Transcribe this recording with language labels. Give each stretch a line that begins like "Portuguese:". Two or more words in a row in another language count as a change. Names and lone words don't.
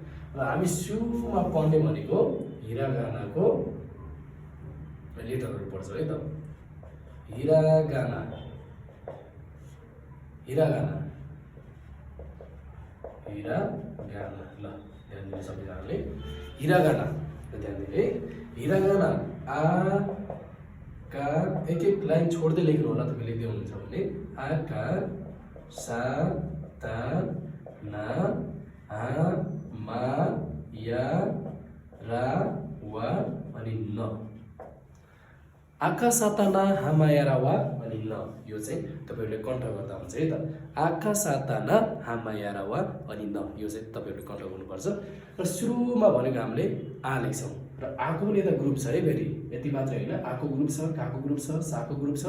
Nepali: र हामी सुरुमा पढ्ने भनेको हिरागानाको लेटरहरु पढ्छौं है त। हिरागाना ल ध्यान दिनु सबैजनाले। हिरागाना ध्यान दिनु है। हिरागाना आ का एक एक लाइन छोड्दै लेख्नु होला, तपाईले लेख्दै हुनुहुन्छ भने आ का सा ता ना आ मा या रा वा अनि न। आका साताना हामायारावा अनि न, यो चाहिँ तपाईहरुले कण्ठ गर्दा हुन्छ है त। आका साताना हामायारावा अनि न, यो चाहिँ तपाईहरुले कण्ठ गर्नुपर्छ। र सुरुमा भनेको हामीले आ लेख्छौं। र आको पनि यता ग्रुप छ है फेरि, यति मात्र हैन, आको ग्रुप छ, काको ग्रुप छ, साको ग्रुप छ।